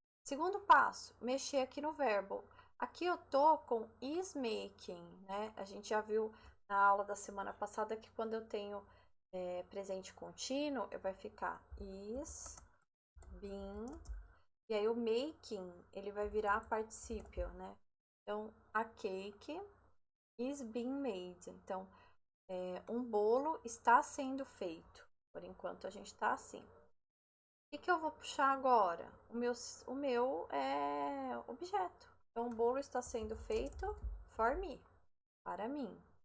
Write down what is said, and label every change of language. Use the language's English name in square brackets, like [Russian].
[Portuguese] Segundo passo, mexer aqui no verbo. Aqui eu tô com is making, né? A gente já viu na aula da semana passada que quando eu tenho presente contínuo, vai ficar is, been, e aí o making, ele vai virar particípio, né? [English] Então, a cake is being made. [Portuguese] Então, um bolo está sendo feito. Por enquanto, a gente tá assim. O que eu vou puxar agora? O meu é objeto. Então, o bolo está sendo feito for me, para mim.